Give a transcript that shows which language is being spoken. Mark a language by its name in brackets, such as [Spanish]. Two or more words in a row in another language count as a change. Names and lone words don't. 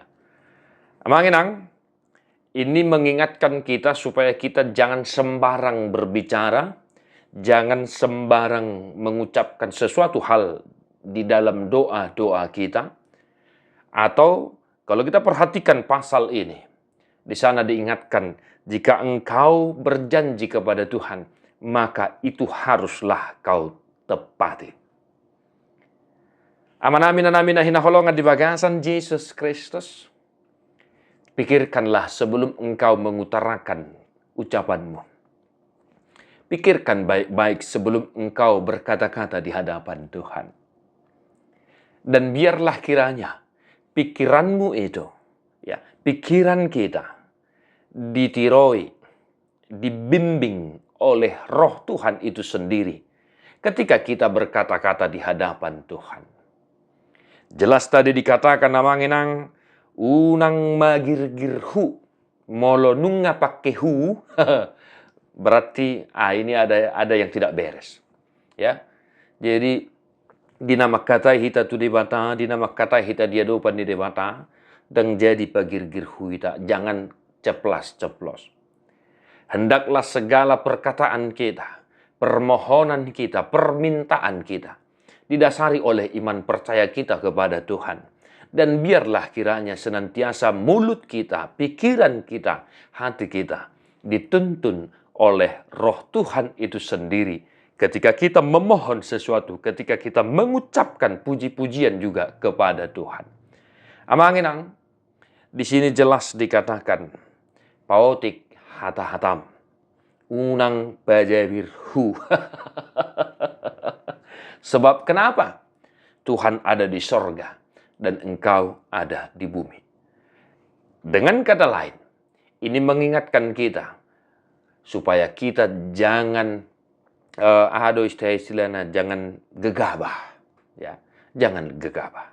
[Indonesian] Amanginang, ini mengingatkan kita supaya kita jangan sembarang berbicara, jangan sembarang mengucapkan sesuatu hal di dalam doa-doa kita, atau kalau kita perhatikan pasal ini, di sana diingatkan, jika engkau berjanji kepada Tuhan, maka itu haruslah kau tepati. [Batak Toba] Amin hinaholongan di bagasan Yesus Kristus. [Indonesian] Pikirkanlah sebelum engkau mengutarakan ucapanmu. Pikirkan baik-baik sebelum engkau berkata-kata di hadapan Tuhan. Dan biarlah kiranya pikiranmu itu, ya, pikiran kita ditiroi, dibimbing oleh Roh Tuhan itu sendiri ketika kita berkata-kata di hadapan Tuhan. Jelas tadi dikatakan [Batak Toba] namanginang unang magirgirhu molo nunga pakehu [Indonesian] berarti ini ada yang tidak beres. Ya. [Batak Toba] Jadi dinama kata hita tu debata, dinama kata hita dia dopan di debata, [Indonesian] dan jadi [Batak Toba] pagirgir huita, [Indonesian] jangan ceplas-ceplos. Hendaklah segala perkataan kita, permohonan kita, permintaan kita, didasari oleh iman percaya kita kepada Tuhan. Dan biarlah kiranya senantiasa mulut kita, pikiran kita, hati kita, dituntun oleh Roh Tuhan itu sendiri. Ketika kita memohon sesuatu, ketika kita mengucapkan puji-pujian juga kepada Tuhan. Amanginang, di sini jelas dikatakan, [Batak Toba] paotik hata-hatam, unang bajabirhu. [Indonesian] Sebab kenapa? Tuhan ada di sorga dan engkau ada di bumi. Dengan kata lain, ini mengingatkan kita supaya kita jangan istilahnya jangan gegabah, ya, jangan gegabah.